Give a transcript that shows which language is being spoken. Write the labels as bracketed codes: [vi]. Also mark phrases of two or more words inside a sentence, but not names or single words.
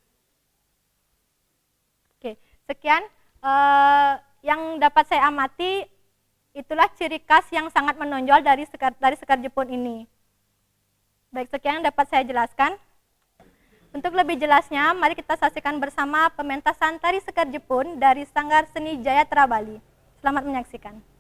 [id] Oke, sekian yang dapat saya amati, itulah ciri khas yang sangat menonjol dari sekar Jepun ini. Baik, sekian yang dapat saya jelaskan. Untuk lebih jelasnya, mari kita saksikan bersama pementasan tari sekar Jepun dari Sanggar Seni Jayatra Bali. Selamat menyaksikan.